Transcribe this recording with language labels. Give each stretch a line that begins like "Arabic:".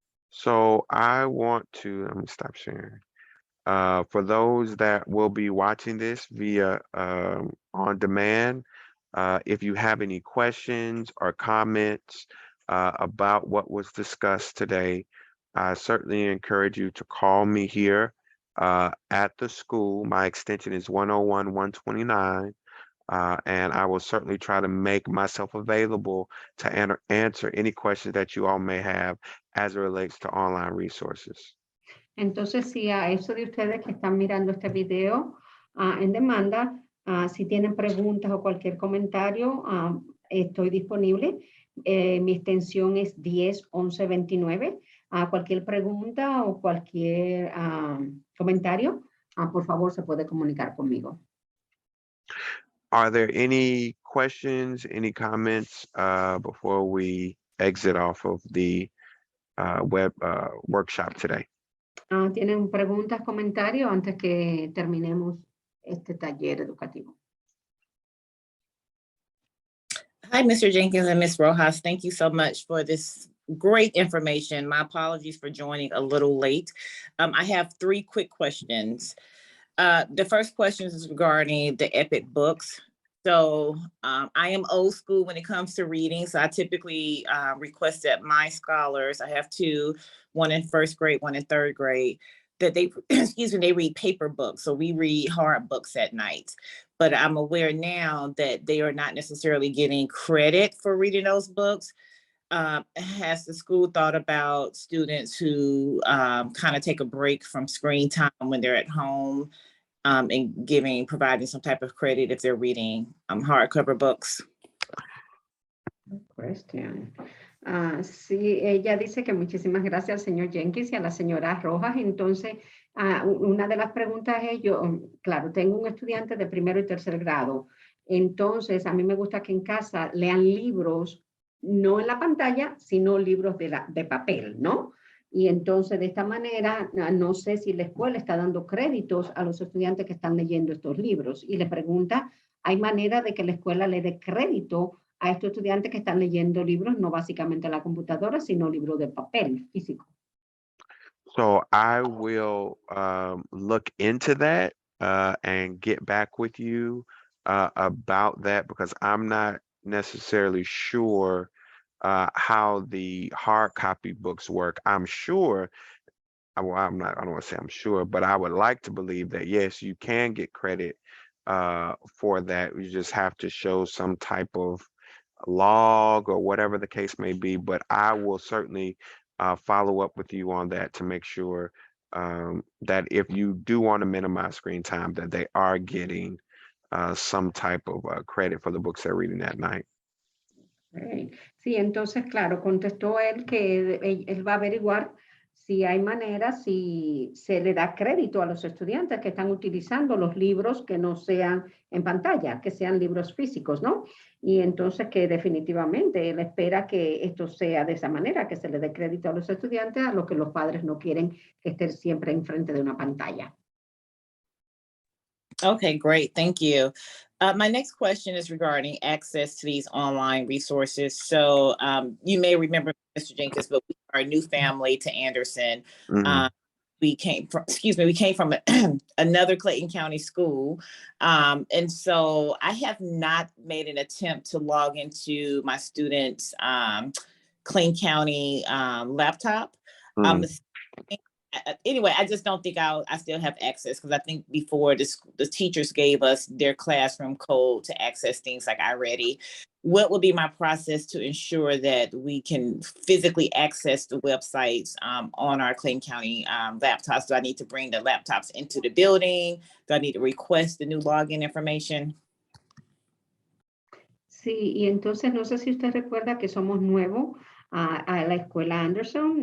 English: So I want to, let me stop sharing. For those that will be watching this via on demand, if you have any questions or comments about what was discussed today, I certainly encourage you to call me here at the school. My extension is 101-129. And I will certainly try to make myself available to answer any questions that you all may have as it relates to online resources.
Spanish: Entonces, si a eso de ustedes que están mirando este video en demanda, si tienen preguntas o cualquier comentario, estoy disponible. Mi extensión es 10-11-29. Cualquier pregunta o cualquier comentario, por favor, se puede comunicar conmigo.
English: Are there any questions, any comments before we exit off of the web workshop today?
Spanish: ¿Tienen preguntas, comentarios antes que terminemos este taller educativo?
English: Hi, Mr. Jenkins and Ms. Rojas. Thank you so much for this great information. My apologies for joining a little late. I have 3 quick questions. The first question is regarding the EPIC books. So I am old school when it comes to reading. So I typically request that my scholars, I have 2, one in 1st grade, one in 3rd grade, that they, they read paper books. So we read hard books at night. But I'm aware now that they are not necessarily getting credit for reading those books. Has the school thought about students who kind of take a break from screen time when they're at home and providing some type of credit if they're reading hardcover books? Question.
Spanish: Sí, ella dice que muchísimas gracias al señor Jenkins y a la señora Rojas. Entonces, una de las preguntas es, claro, tengo un estudiante de 1º y 3er grado. Entonces, a mí me gusta que en casa lean libros, no en la pantalla, sino libros de papel, ¿no? Y entonces, de esta manera, no sé si la escuela está dando créditos a los estudiantes que están leyendo estos libros. Y le pregunta, ¿hay manera de que la escuela le dé crédito a estos estudiantes que están leyendo libros, no básicamente a la computadora, sino libros de papel físico?
English: So I will look into that and get back with you about that, because I'm not necessarily sure how the hard copy books work. I'm sure well, I don't want to say I'm sure, but I would like to believe that yes, you can get credit for that. You just have to show some type of log or whatever the case may be. But I will certainly follow up with you on that to make sure that if you do want to minimize screen time, that they are getting some type of credit for the books they're reading that night. Ok.
Spanish: Sí, entonces, claro, contestó él que él va a averiguar si hay manera, si se le da crédito a los estudiantes que están utilizando los libros que no sean en pantalla, que sean libros físicos, ¿no? Y entonces que definitivamente él espera que esto sea de esa manera, que se le dé crédito a los estudiantes, a lo que los padres no quieren que estén siempre enfrente de una pantalla.
English: Okay, great. Thank you. My next question is regarding access to these online resources. So you may remember, Mr. Jenkins, but we are a new family to Anderson. We came from another Clayton County school. And so I have not made an attempt to log into my students' Clayton County laptop. Anyway, I just don't think I still have access, because I think before the teachers gave us their classroom code to access things like iReady. What would be my process to ensure that we can physically access the websites on our Clayton County laptops? Do I need to bring the laptops into the building? Do I need to request the new login information?
Spanish: Sí, y entonces no sé si usted recuerda que somos nuevos a la escuela Anderson.